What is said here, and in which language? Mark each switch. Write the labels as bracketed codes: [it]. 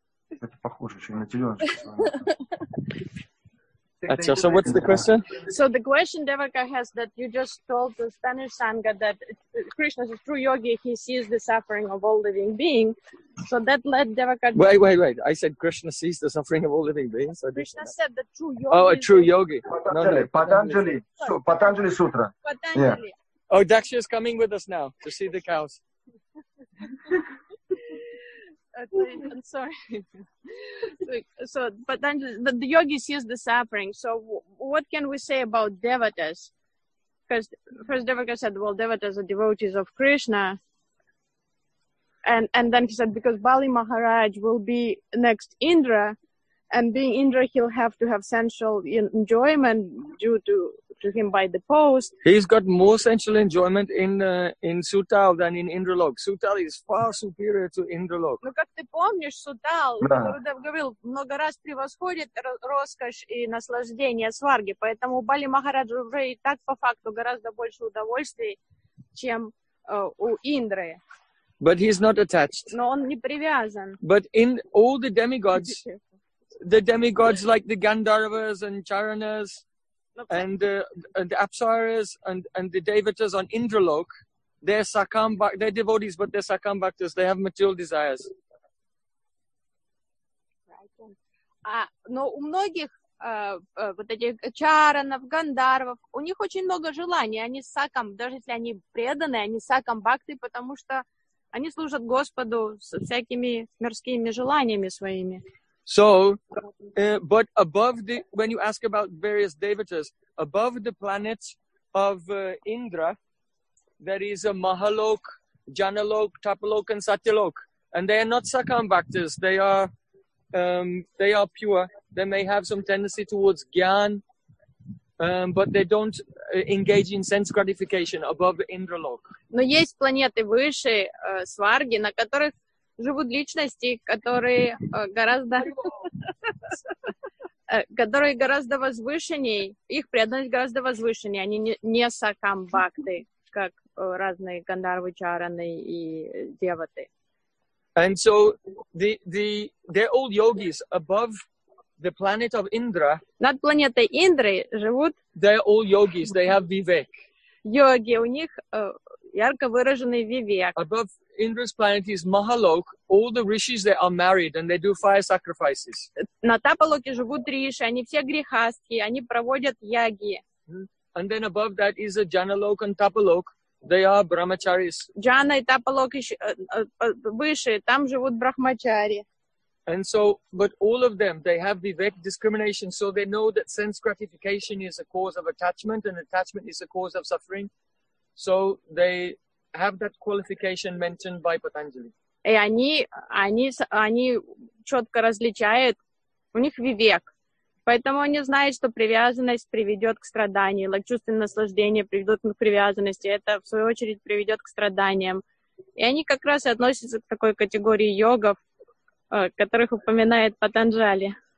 [ru] Это похоже еще на теленочку. [en] Achha, so what's the question? So the question Devaka has, that you just told the Spanish Sangha that Krishna is a true yogi, he sees the suffering of all living beings. So that led Devaka... Wait. I said Krishna sees the suffering of all living beings. Krishna said the true yogi... Oh, a true yogi. Patanjali. Patanjali Sutra. Patanjali. Yeah. Oh, Daksha is coming with us now to see the cows. I'm sorry. So, but the yogi sees the suffering. So, what can we say about devatas? Because first Devaka said, "Well, devatas are devotees of Krishna," and then he said, "Because Bali Maharaj will be next Indra, and being Indra, he'll have to have sensual enjoyment due to him by the post." He's got more sensual enjoyment in Sutal than in Indralok. Sutal is far superior to Indralok. [ru] Ну, как ты помнишь, Сутал, Гурудев говорил, много раз превосходит роскошь и наслаждение сварги, поэтому Бали Махараджа уже и так по факту гораздо больше удовольствий, чем у Индры. [en] But he's not attached. [ru] Но он не привязан. [en] But in all the demigods, the demigods like the Gandharvas and Charanas, and the Apsaras and the Devatas on Indralok, they're devotees, but they're Sakam Bhaktas. They have material desires. [ru] Но у многих вот этих Чаранов, Гандарвов, у них очень много желаний. Они Сакам, даже если они преданные, они Сакам Бхакты, потому что они служат Господу со всякими мирскими желаниями своими. [en] So, but above the, when you ask about various devatas, above the planet of Indra, there is a Mahalok, Janalok, Tapalok, and Satyalok. And they are not Sakam Bhaktas. They are pure. They may have some tendency towards Gyan, but they don't engage in sense gratification above Indralok. [ru] Но есть планеты выше Сварги, на которых живут личности, которые гораздо возвышеннее, их преданность гораздо возвышеннее, они не сакамбакты, как разные гандарвы, чараны и деваты. [en] And so they're all yogis above the planet of Indra. [ru] Над планетой Индры живут. [en] They're all yogis. They have vivek. [ru] Йоги, у них ярко выраженный вивек. [en] Above Indra's planet is Mahalok. All the rishis there are married and they do fire sacrifices. [ru] На Тапалоке живут риши, они все грихастхи, они проводят яги. [en] And then above that is a Janalok and Tapalok. They are brahmacharis. [ru] Джана и Тапалок выше, там живут брахмачари. [en] And so, but all of them, they have vivek discrimination, so they know that sense gratification is a cause of attachment and attachment is a cause of suffering. So they have that qualification mentioned by Patanjali. [ru] И они четко различают, у них вивек. Поэтому они знают, что привязанность приведет к страданию, like, чувственное наслаждение приведет к привязанности, это в свою очередь приведет к страданиям. И они как раз и относятся к такой категории йогов, которых упоминает Патанджали.